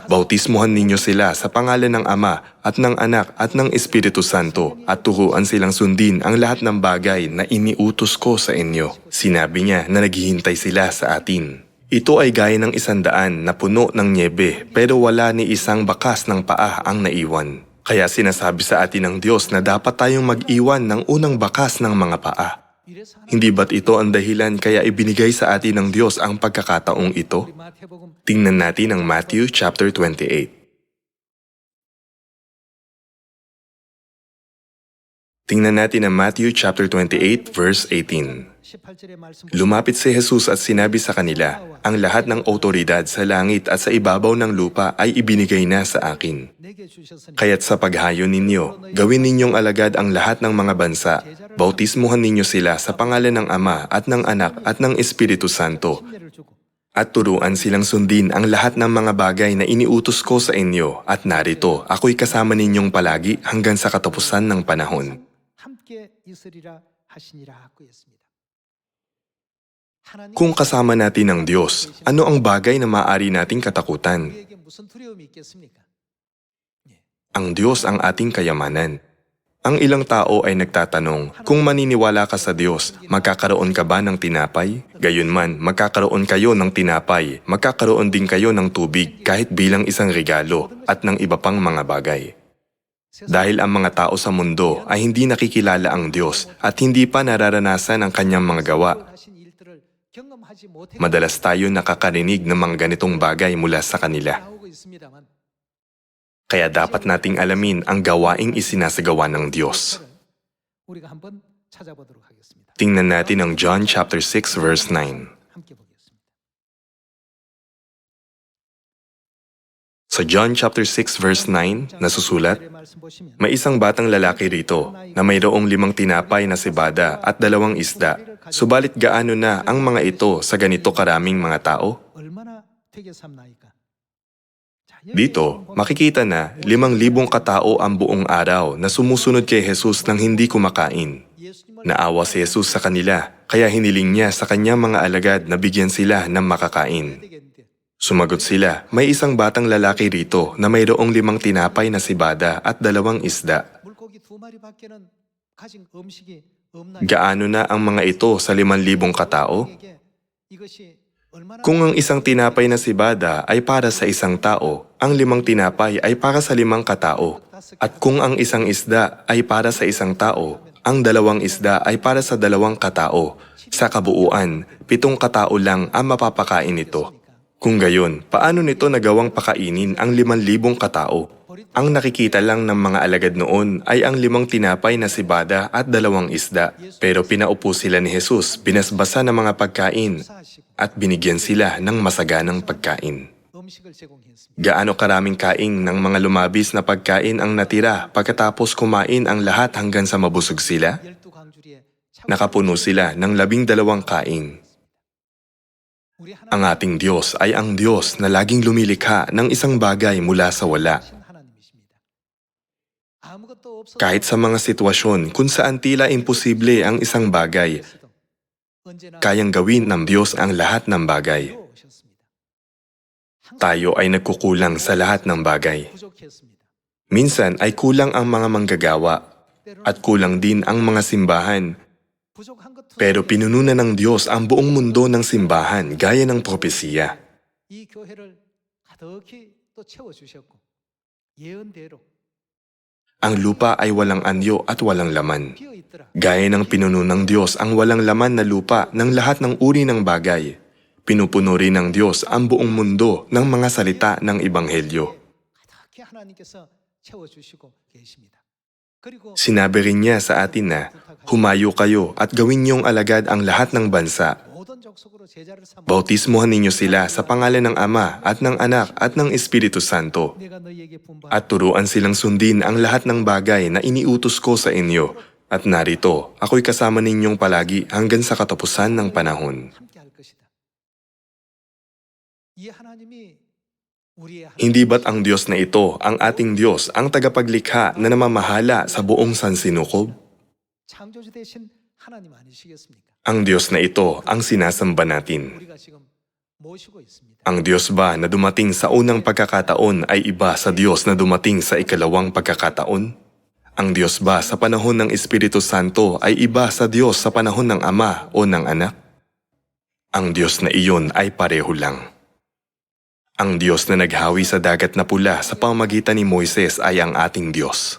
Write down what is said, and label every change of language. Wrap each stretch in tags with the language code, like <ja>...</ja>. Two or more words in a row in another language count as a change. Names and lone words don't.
<tl>Bautismuhan ninyo sila sa pangalan ng Ama at ng Anak at ng Espiritu Santo at turuan silang sundin ang lahat ng bagay na iniutos ko sa inyo. Sinabi niya na naghihintay sila sa atin. Ito ay gaya ng 100 na puno ng nyebe pero wala ni isang bakas ng paa ang naiwan. Kaya sinasabi sa atin ng Diyos na dapat tayong mag-iwan ng unang bakas ng mga paa.</tl> <ko>이래서 하나님</ko> <tl>Hindi ba't ito ang dahilan kaya ibinigay sa atin ng Diyos ang pagkakataong ito?</tl> <ko>우리 마태복음</ko> <tl>Tingnan natin ang Matthew chapter 28. Tingnan natin ang</tl> <en>Matthew chapter 28 verse 18.</en> <ko>18절의 말씀</ko> <tl>Lumapit si Jesus at sinabi sa kanila, ang lahat ng otoridad sa langit at sa ibabaw ng lupa ay ibinigay na sa akin.</tl> <ko>내게 주셨으니</ko> <tl>Kaya't sa paghayo ninyo, gawin ninyong alagad ang lahat ng mga bansa. Bautismuhan ninyo sila sa pangalan ng Ama at ng Anak at ng Espiritu Santo.</tl> <ko>침례를 주고</ko> <tl>At turuan silang sundin ang lahat ng mga bagay na iniutos ko sa inyo. At narito, ako'y kasama ninyong palagi hanggang sa katapusan ng panahon.</tl> <ko>함께 있으리라 하시니라 하고 있습니다. 하나님</ko> <tl>Kung kasama natin ang Diyos, ano ang bagay na maaari nating katakutan?</tl> <ko>우리에게 무슨 두려움이 있겠습니까?</ko> <tl>Ang Diyos ang ating kayamanan. Ang ilang tao ay nagtatanong, kung maniniwala ka sa Diyos, magkakaroon ka ba ng tinapay? Gayunman, magkakaroon kayo ng tinapay, magkakaroon din kayo ng tubig kahit bilang isang regalo at ng iba pang mga bagay. Dahil ang mga tao sa mundo ay hindi nakikilala ang Diyos at hindi pa nararanasan ang kanyang mga gawa,</tl> <ko>하신 일들을 경험하지 못해</ko> <tl>madalas tayo nakakarinig ng mga ganitong bagay mula sa kanila.</tl> <ko>나오고 있습니다만</ko> <tl>Kaya dapat nating alamin ang gawaing isinasagawa ng Diyos.</tl> <ko>우리가 한번 찾아보도록 하겠습니다.</ko> <tl>Tingnan natin ang</tl> <en>John chapter 6 verse 9.</en> <ko>함께 보겠습니다.</ko> <tl>Sa</tl> <en>John chapter 6 verse 9,</en> <tl>nasusulat,</tl> <ko>말씀 보시면</ko> <tl>may isang batang lalaki rito na mayroong 5 tinapay na sibada at 2 isda. Subalit gaano na ang mga ito sa ganito karaming mga tao?</tl> <ko>얼마나 되게 삼나이까? 자,</ko> <tl>Dito, makikita na 5,000 katao ang buong araw na sumusunod kay Jesus nang hindi kumakain.</tl> <ko>예수님을</ko> <tl>Naawa si Jesus sa kanila, kaya hiniling niya sa kanyang mga alagad na bigyan sila ng makakain.</tl> <ko>되겠는데</ko> <tl>Sumagot sila, may isang batang lalaki rito na mayroong 5 tinapay na sibada at 2 isda.</tl> <ko>물고기 2마리밖에는 가진 음식이 없나요?</ko> <tl>Gaano na ang mga ito sa 5,000 katao?</tl> <ko>우리에게 이것이 얼마나</ko> <tl>Kung ang isang tinapay na sibada ay para sa isang tao, ang 5 tinapay ay para sa 5 katao. At kung ang isang isda ay para sa isang tao, ang 2 isda ay para sa 2 katao. Sa kabuuan, 7 katao lang ang mapapakain nito. Kung gayon, paano nito nagawang pakainin ang 5,000 katao? Ang nakikita lang ng mga alagad noon ay ang 5 tinapay na sibada at 2 isda. Pero pinaupo sila ni Jesus, binasbasa ng mga pagkain</tl> <ko>사하시고</ko> <tl>at binigyan sila ng masaganang pagkain.</tl> <ko>음식을 제공했습니다.</ko> <tl>Gaano karaming kain ng mga lumabis na pagkain ang natira pagkatapos kumain ang lahat hanggang sa mabusog sila?</tl> <ko>12광주리에</ko> <tl>Nakapuno sila ng 12 kain.</tl> <ko>우리 하나님</ko> <tl>Ang ating Diyos ay ang Diyos na laging lumilikha ng isang bagay mula sa wala.</tl> <ko>하나님이십니다. 아무것도 없어도</ko> <tl>Kahit sa mga sitwasyon kung saan tila imposible ang isang bagay,</tl> <ko>언제나</ko> <tl>kayang gawin ng Diyos ang lahat ng bagay.</tl> <ko>오셨습니다.</ko> <tl>Tayo ay nagkukulang sa lahat ng bagay.</tl> <ko>부족했습니다.</ko> <tl>Minsan ay kulang ang mga manggagawa at kulang din ang mga simbahan.</tl> <ko>부족한 것</ko> <tl>Pero pinuno ng Diyos ang buong mundo ng simbahan gaya ng propesiya.</tl> <ko>이 교회를 가득히 또 채워 주셨고 예언대로</ko> <tl>Ang lupa ay walang anyo at walang laman.</tl> <ko>비어 있더라.</ko> <tl>Gaya ng pinuno ng Diyos ang walang laman na lupa ng lahat ng uri ng bagay. Pinupuno rin ng Diyos ang buong mundo ng mga salita ng Ebanghelyo.</tl> <ko>가득히 하나님께서 채워 주시고 계십니다. 그리고</ko> <tl>Sinabi rin niya sa atin na, humayo kayo at gawin niyong alagad ang lahat ng bansa.</tl> <ko>모든 족속으로 제자를 삼아</ko> <tl>Bautismuhan ninyo sila sa pangalan ng Ama at ng Anak at ng Espiritu Santo.</tl> <ko>내가 너희에게 분부한</ko> <tl>At turuan silang sundin ang lahat ng bagay na iniutos ko sa inyo. At narito, ako'y kasama ninyong palagi hanggang sa katapusan ng panahon.</tl> <ko>함께 할 것이다. 이 하나님이 우리의 하나님,</ko> <tl>Hindi ba't ang Diyos na ito, ang ating Diyos, ang tagapaglikha na namamahala sa buong sansinukob?</tl> <ko>창조주 대신 하나님 아니시겠습니까?</ko> <tl>Ang Diyos na ito ang sinasamba natin.</tl> <ko>우리가 지금 모시고 있습니다.</ko> <tl>Ang Diyos ba na dumating sa unang pagkakataon ay iba sa Diyos na dumating sa ikalawang pagkakataon? Ang Diyos ba sa panahon ng Espiritu Santo ay iba sa Diyos sa panahon ng Ama o ng Anak? Ang Diyos na iyon ay pareho lang. Ang Diyos na naghawi sa dagat na pula sa pamamagitan ni Moises ay ang ating Diyos.</tl>